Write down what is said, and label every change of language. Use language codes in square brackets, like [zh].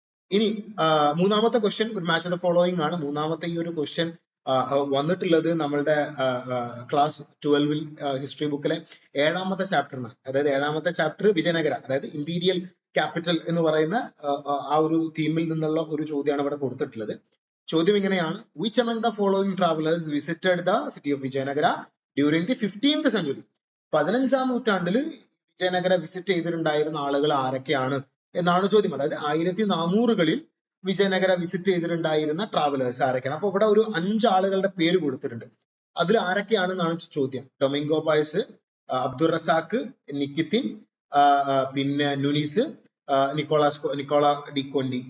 [ml] ഇനി മൂന്നാമത്തെ ക്വസ്റ്റ്യൻ ഒരു മാച്ച് ദ ഫോളോയിങ് ആണ്. മൂന്നാമത്തെ ഈ ഒരു ക്വസ്റ്റ്യൻ വന്നിട്ടുള്ളത് നമ്മളുടെ ക്ലാസ് 12 ഹിസ്റ്ററി ബുക്കിലെ 7ാമത്തെ ചാപ്റ്ററിന്. അതായത് 7ാമത്തെ ചാപ്റ്റർ വിജയനഗര, അതായത് ഇമ്പീരിയൽ ക്യാപിറ്റൽ എന്ന് പറയുന്ന ആ ഒരു തീമിൽ നിന്നുള്ള ഒരു ചോദ്യമാണ് ഇവിടെ കൊടുത്തിട്ടുള്ളത്. ചോദ്യം ഇങ്ങനെയാണ്: [en] Which among the following travelers visited the city of Vijayanagara during the 15th century? [ml] 15ാം നൂറ്റാണ്ടിൽ വിജയനഗര വിസിറ്റ് ചെയ്തിട്ടുണ്ടായിരുന്ന ആളുകൾ ആരൊക്കെയാണ് എന്നാണ് ചോദ്യം. അതായത് 1400കളിൽ വിജയനഗര വിസിറ്റ് ചെയ്തിട്ടുണ്ടായിരുന്ന ട്രാവലേഴ്സ് ആരൊക്കെയാണ്. അപ്പൊ ഇവിടെ ഒരു 5 ആളുകളുടെ പേര് കൊടുത്തിട്ടുണ്ട്. അതിൽ ആരൊക്കെയാണെന്നാണ് ചോദ്യം. ഡൊമിംഗോ പയസ്, അബ്ദുൾ റസാഖ്, നിക്കിത്തിൻ, പിന്നെ നുനീസ്, നിക്കോള ഡി കൊണ്ടി.